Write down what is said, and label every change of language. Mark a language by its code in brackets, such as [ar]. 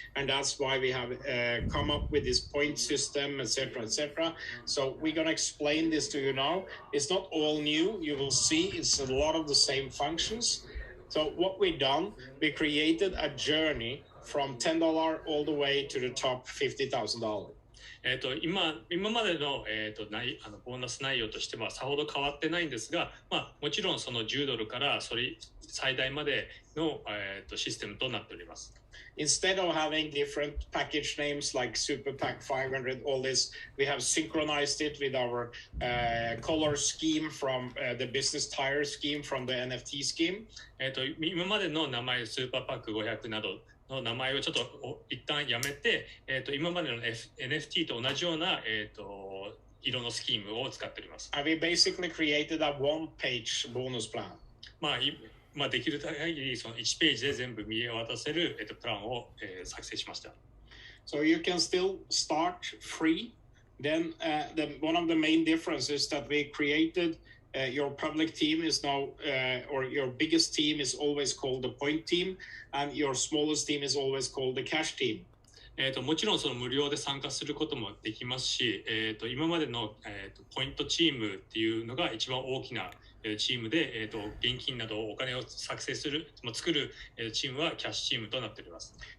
[en] And that's why we have come up with this point system, etc., etc. So we're going to explain this to you now. It's not all new. You will see it's a lot of the same functions. So what we done, we created a journey from $10 all the way to the top $50,000. [ja] 今までの、ボーナス内容としてはさほど変わってないんですが、もちろんその10ドルからそれ最大までの、システムとなっております。 [en] Instead of having different package names like Super Pack 500, all this, we have synchronized it with our color scheme from the business tire scheme from the NFT scheme. [ja] 今までの名前スーパーパック500などの名前をちょっと一旦やめて、今までの、NFT と同じような、色のスキームを使っております。 [en] And we basically created a one-page bonus plan. [ja] できる限りその1ページで全部見渡せる、プランを、作成しました。 [en] So you can still start free. Then one of the main differences that we created, your public team is now, or your biggest team is always called the point team, and your smallest team is always called the cash team. [ja] もちろんその無料で参加することもできますし、今までの、ポイントチームっていうのが一番大きなチームで、現金などお金を作成する、作るチームはキャッシュチームとなっております。